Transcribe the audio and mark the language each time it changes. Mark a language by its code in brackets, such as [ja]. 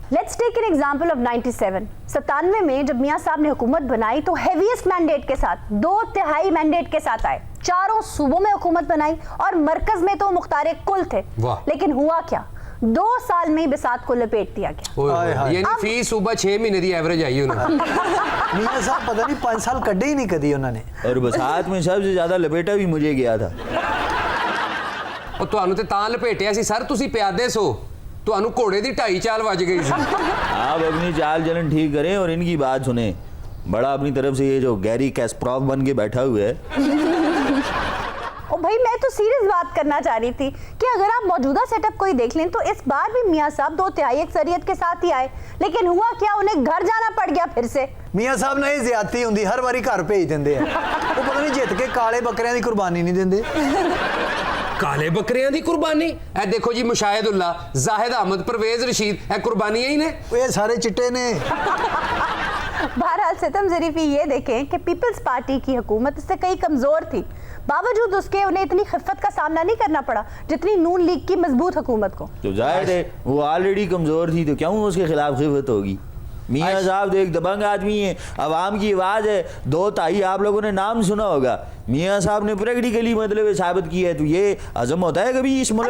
[hi] Let's take an example of 97 में जब मियां साहब ने हुकूमत बनाई तो हेवीएस्ट मैंडेट के साथ, 2/3 मैंडेट के साथ आए, चारों सूबों में हुकूमत बनाई और मरकज में तो मुख्तारे कुल थे। लेकिन हुआ क्या, 2 साल में ही बिसात को लपेट दिया गया। यानी फी सुबह 6 महीने की एवरेज आई उन्होंने। [pa] मियां साहब पता नहीं 5 साल कड्ढे ही नहीं कदी उन्होंने। [hi] और बसात में सबसे ज्यादा लपेटा भी मुझे गया था। [pa] ਉਹ ਤੁਹਾਨੂੰ ਤੇ ਤਾਂ ਲਪੇਟਿਆ ਸੀ ਸਰ, ਤੁਸੀਂ ਪਿਆਦੇ ਸੋ, ਤੁਹਾਨੂੰ ਘੋੜੇ ਦੀ 2.5 ਚਾਲ ਵੱਜ ਗਈ ਸੀ। [hi] आप अपनी चाल चलन ठीक करें और इनकी बात सुने। बड़ा अपनी तरफ से ये जो गैरी कैस्परोव बन के बैठा हुआ है। ओ भाई, मैं तो सीरियस बात करना चाह रही थी कि अगर आप मौजूदा सेटअप को ही देख लें तो इस बार भी मियां साहब 2/3 अक्सरियत के साथ ही आए, लेकिन हुआ क्या, उन्हें घर जाना पड़ गया फिर से। [pa] ਮੀਆਂ ਸਾਹਿਬ ਨਾਲ ਇਹ ਜ਼ਿਆਦਤੀ ਹੁੰਦੀ, ਹਰ ਵਾਰੀ ਘਰ ਭੇਜ ਦਿੰਦੇ ਆ। ਉਹ ਪਤਾ ਨਹੀਂ ਜਿੱਤ ਕੇ ਕਾਲੇ ਬੱਕਰਿਆਂ ਦੀ ਕੁਰਬਾਨੀ ਨਹੀਂ ਦਿੰਦੇ। ਕਾਲੇ ਬੱਕਰਿਆਂ ਦੀ ਕੁਰਬਾਨੀ? ਇਹ ਦੇਖੋ ਜੀ, ਮੁਸ਼ਾਹਿਦੁल्ला, ਜ਼ਾਹਿਦ ਅਹਿਮਦ, परवेज रशीद, ਇਹ ਕੁਰਬਾਨੀਆਂ ਹੀ ਨੇ। ਇਹ ਸਾਰੇ ਚਿੱਟੇ ਨੇ। [hi] बहरहाल सितम ज़रीफ़ी ये देखें कि पीपल्स पार्टी की हुकूमत इससे कई कमज़ोर थी, बावजूद उसके उन्हें इतनी खिफ़त का सामना नहीं करना पड़ा जितनी नून लीग की मजबूत हुकूमत को। तो जाहिर है वो ऑलरेडी कमजोर थी, तो क्यों उसके खिलाफ खिफत होगी। मियाँ साहब तो एक दबंग आदमी है, अवाम की आवाज़ है। 2/3 आप लोगों ने नाम सुना होगा, मियाँ साहब ने प्रैक्टिकली मतलब साबित किया है। तो ये अज़म होता है कभी इस मुल्क?